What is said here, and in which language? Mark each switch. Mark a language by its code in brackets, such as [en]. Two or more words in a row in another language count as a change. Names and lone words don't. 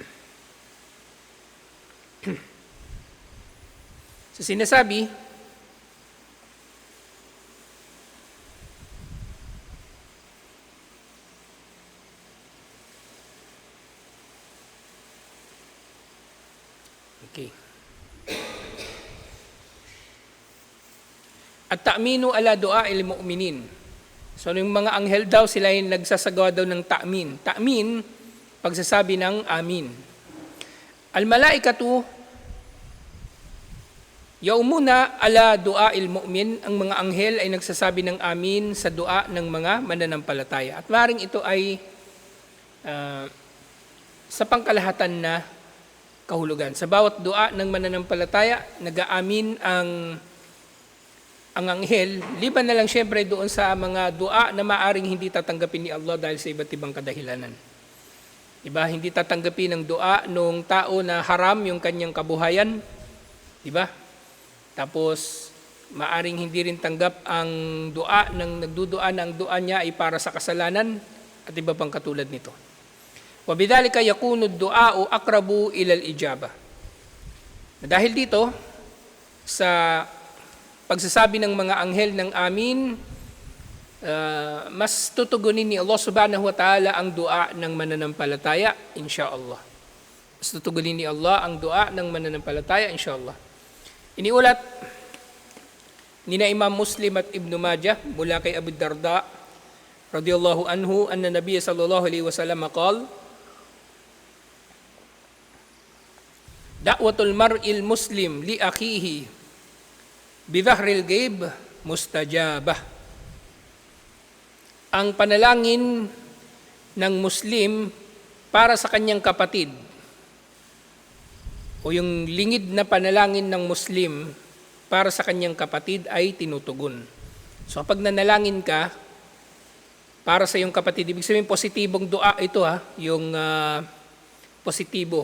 [tl] So sinasabi, okay. [ar] التأمين على دعاء المؤمنين. [tl] So yung mga anghel daw, sila yung nagsasagawa daw ng ta'min. Ta'min, pagsasabi ng amin. [ar] الملائكة يؤمنون على دعاء المؤمن, [tl] ang mga anghel ay nagsasabi ng amin sa dua ng mga mananampalataya. At maaaring ito ay sa pangkalahatan na kahulugan. Sa bawat dua ng mananampalataya, nag-aamin ang anghel, liban na lang siyempre doon sa mga dua na maaaring hindi tatanggapin ni Allah dahil sa iba't ibang kadahilanan. Diba? Hindi tatanggapin ng dua nung tao na haram yung kanyang kabuhayan. Diba? Tapos, maaring hindi rin tanggap ang dua ng nagdudua na ang dua niya ay para sa kasalanan at iba pang katulad nito. [ar] وبذلك يكون الدعاء أقرب إلى الإجابة. [tl] Dahil dito, sa pagsasabi ng mga anghel ng amin, mas tutugunin ni Allah [ar] سبحانه وتعالى [tl] ang dua ng mananampalataya, insyaallah. Mas tutugunin ni Allah ang dua ng mananampalataya, insyaallah. Iniulat ni na Imam Muslim at Ibn Majah mula kay Abu Darda [ar] رضي الله عنه أن النبي صلى الله عليه وسلم قال دعوة المرء المسلم لأخيه بظهر الغيب مستجابة. [tl] Ang panalangin ng Muslim para sa kanyang kapatid o yung lingid na panalangin ng Muslim para sa kanyang kapatid ay tinutugon. So kapag nanalangin ka para sa iyong kapatid, ibig sabihin positibong dua ito yung positibo.